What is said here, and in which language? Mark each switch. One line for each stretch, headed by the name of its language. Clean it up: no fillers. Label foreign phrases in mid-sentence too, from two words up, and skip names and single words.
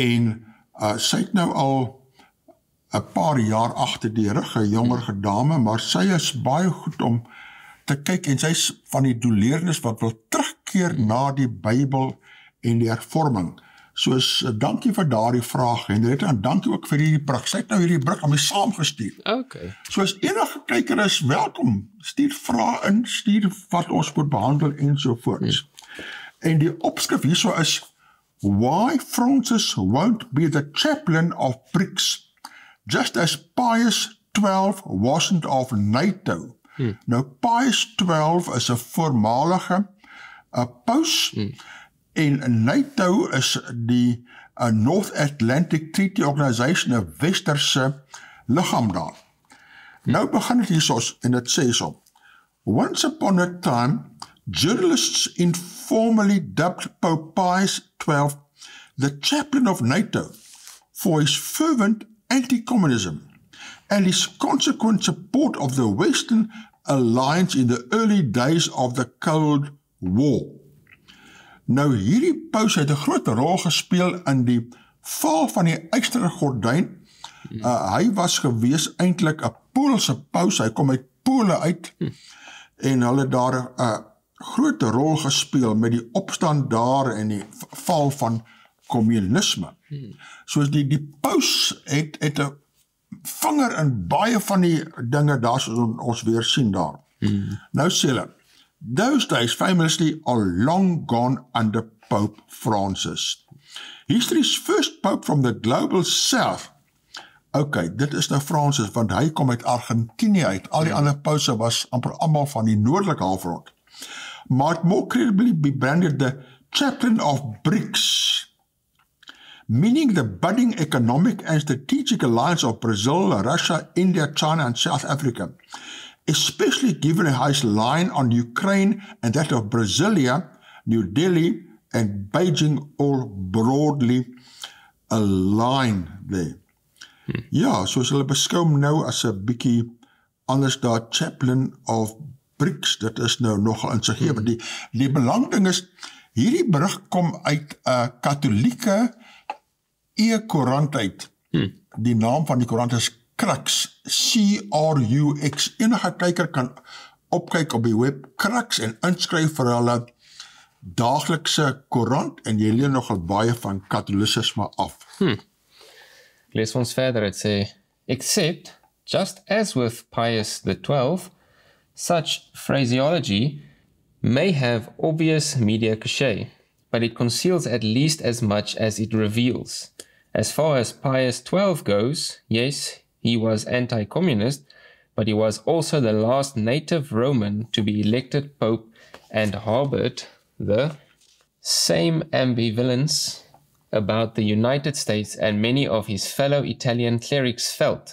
Afrikaans: en sy het nou al 'n paar jaar agter die rug, 'n jonger dame, maar sy is baie goed om te kyk en sy is van die doeleerdes wat wil terugkeer na die Bybel en die hervorming. Soos, dankie vir daardie vraag, Henriette, en dankie ook vir hierdie brug. Sy het nou hierdie brug aan my saamgestuur. Okay. Soos enige kyker is welkom, stuur vrae in, stuur wat ons moet behandel ensovoorts. En die opskrif hierso is,
English: Why Francis won't be the chaplain of BRICS, just as Pius XII wasn't of NATO.
Afrikaans: Nou, Pius XII is 'n voormalige paus, en NATO is die North Atlantic Treaty Organization, 'n westerse liggaam daar. Nou begin het hiersos, en dit sê so,
English: Once upon a time, journalists informally dubbed Pope Pius XII the chaplain of NATO for his fervent anti-communism and his consequent support of the Western alliance in the early days of the Cold War.
Afrikaans: Nou, hierdie paus het 'n groot rol gespeel in die val van die ystere gordyn. Hy was gewees eintlik 'n Poolse paus, hy kom uit Pole uit, en hulle daar 'n groot rol gespeel met die opstand daar en die val van kommunisme. Soos die paus het 'n vinger in baie van die dinge daar, soos ons weer sien daar. Nou sê hulle,
English: those days famously are long gone under Pope Francis. History's first pope from the global south.
Afrikaans: Okay, dit is nou Francis, want hy kom uit Argentinië uit. Al die ander pause was amper almal van die noordelike halfrond.
English: Might more credibly be branded the chaplain of BRICS, meaning the budding economic and strategic alliance of Brazil, Russia, India, China, and South Africa, especially given his line on Ukraine and that of Brasilia, New Delhi, and Beijing all broadly aligned there.
Afrikaans: Ja, soos hulle beskou hom nou as 'n bietjie anders daar,
English: chaplain of BRICS,
Afrikaans: dit is nou nogal insiggewend. Die belangrike is, hierdie berig kom uit 'n katholieke Koerante uit. Die naam van die koerant is Crux, C-R-U-X. Enige kyker kan opkyk op die web Crux en inskryf vir hulle daaglikse koerant, en jy leer nogal baie van katholicisme af. Lees ons verder, het sê,
English: except, just as with Pius XII, such phraseology may have obvious media cachet, but it conceals at least as much as it reveals. As far as Pius XII goes, yes, he was anti-communist, but he was also the last native Roman to be elected Pope and harbored the same ambivalence about the United States and many of his fellow Italian clerics felt.